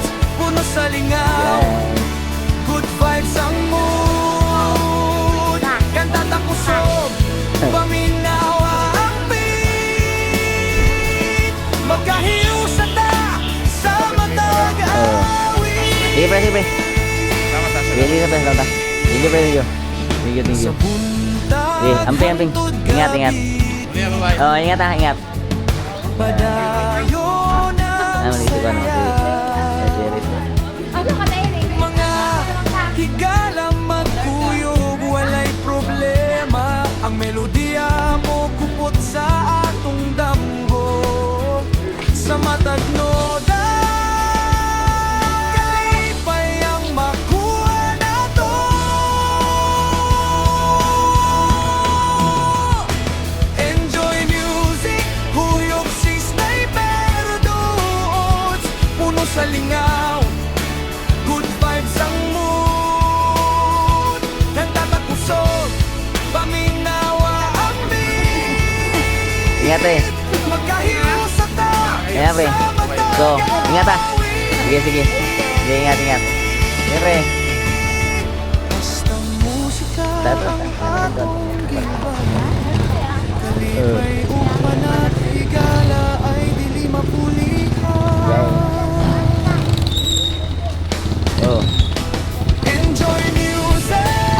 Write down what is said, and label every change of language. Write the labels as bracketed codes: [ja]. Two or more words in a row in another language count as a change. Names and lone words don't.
[ceb] Puno sa lingaw, [en] good vibes [ceb] ang mood. Kanta takusog, paminawa ang beat. Magkahiusap na sa matag-awin. Sige, pre, sige, pre. Salamat sa Sige, sige, pre. Salamat. Sige, pre, [en] thank you. Thank you, thank you. [ceb] Sige, amping, amping. Ingat, ingat. Muli na, bye-bye. Oh, ingat ha, ingat. Padayon ang [tl] Dito ba, no? [ceb] saya. [tl] Ano ka tayo rin? [ceb] Mga higala magkuyog, walay problema. Ang melodiya mo kupot sa atong damgo. Sa matag noda, kalipay ang makuha nato. [en] Enjoy music, [ceb] huyog si Stay Pardudes. Puno sa lingaw, [en] good vibes [ceb] ang mood. Nagtatakusog, paminawa ang beat. Ingat, pre. Magkahiusap na Ayan, pre. So, ingat ha. Sige, sige. Sige, ingat, ingat. Sige, pre. Basta musika Tato. ang akong gibay. Kalipay upan at higala ay dili mapulihan. Oh. [en] Enjoy music,